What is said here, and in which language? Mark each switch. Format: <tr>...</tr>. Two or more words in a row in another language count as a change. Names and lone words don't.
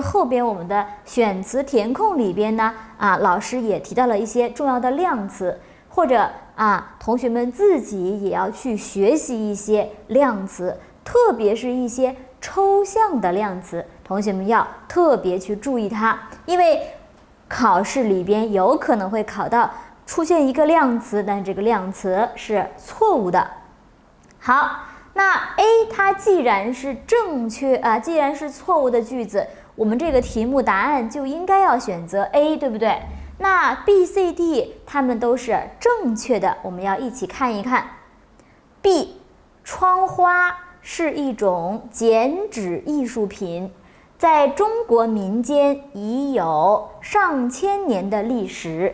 <zh>後邊我們的選詞填空裡邊呢老師也提到了一些重要的量詞，或者同學們自己也要去学習一些量詞，特別是一些抽象的量詞，同學們要特別去注意它，因為考試裡邊有可能會考到出現一個量詞，但這個量詞是錯誤的。好，那 A 它既然是正確既然是錯誤的句子， 我們這個題目答案就應該要選擇 A，對不對？那 B、C、D 它們都是正確的，我們要一起看一看。B， 窗花是一種剪紙藝術品，在中國民間已有上千年的歷史。</zh>